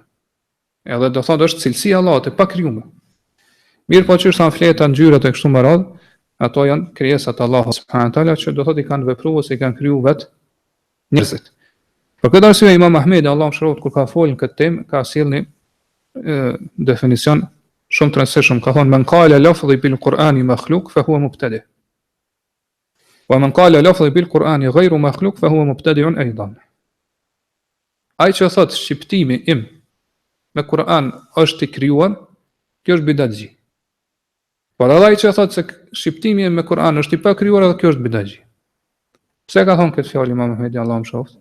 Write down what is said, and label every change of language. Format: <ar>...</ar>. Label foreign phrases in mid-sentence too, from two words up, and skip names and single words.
<sq>Edhe do thotë është cilësia e Allahut e pa krijuar. Mirë, po çështë janë fleta, ngjyrat e kështu me radhë, ato janë krijesat e Allahut</sq> <ar>سبحانه وتعالى</ar> <sq>që do thotë i kanë vepruar ose i kanë krijuar vetë njerëzit. Për këtë arsye Imam Ahmedi, Allahu shëroft, kur ka folën këtë temë, ka sjellni definicion shumë të rëndësishëm, ka thonë</sq> <ar>من قال لفظي بالقرآن مخلوق فهو مبتدع'. ومن قال لفظي بالقرآن غير مخلوق فهو مبتدع أيضا.</ar> <sq>Ai që thotë shqiptimi im me Kur'an është i krijuar, kjo është bidatxhi. Por ai që thotë se shqiptimi im me Kur'an është i pa krijuar, edhe kjo është bidatxhi. Pse ka thonë këtë fjalë Imam Ahmedi, Allahu shëroft?</sq>